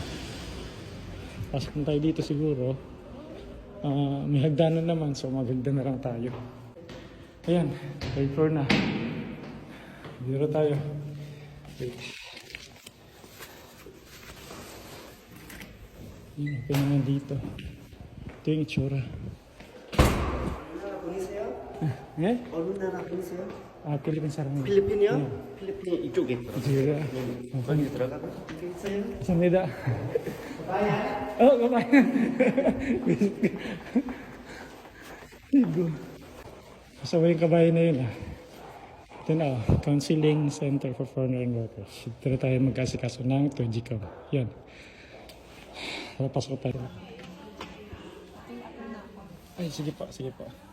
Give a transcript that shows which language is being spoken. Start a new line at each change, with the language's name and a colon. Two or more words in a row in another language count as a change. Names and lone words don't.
Filipino: Pasok na tayo dito siguro. May hagdanan naman, so maghagdan na lang tayo. Ayan, 3rd floor na. Dito tayo. Wait. Yun, open naman dito. Ito yung itsura.
Korean: 예? 어느 나라 분이세요? 필리핀 사람이에요. 필리핀이요? 네. 필리핀 이쪽에 있더라고요. 이쪽이요? 거기 들어가고 있어요? 감사합니다. 바야?
Filipino: babae. Igo. Kasama yung kabayan na yun Ito na,
English: Counseling Center for Foreign Workers.
Filipino: Ito na tayo mag-asikaso ng Tujicom. Yan. Pasok tayo. Ay, sige po, sige po.